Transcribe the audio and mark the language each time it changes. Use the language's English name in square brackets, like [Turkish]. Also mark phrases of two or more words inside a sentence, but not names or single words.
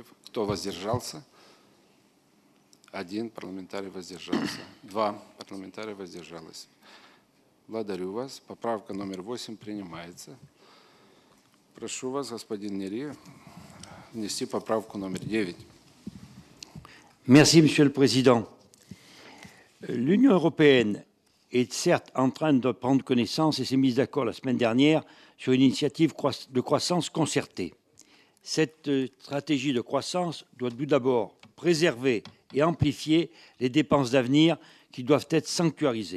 [Russian] Кто воздержался? 1 парламентарий воздержался. 2 парламентария воздержалось. Благодарю вас. Поправка номер 8 принимается. Прошу вас, господин Нери, внести поправку номер 9. [French] Merci, Monsieur le Président. L'Union européenne est certes en train de prendre connaissance et s'est mise d'accord la semaine dernière sur une initiative de croissance concertée. Cette stratégie de croissance doit tout d'abord préserver et amplifier les dépenses d'avenir qui doivent être sanctuarisées.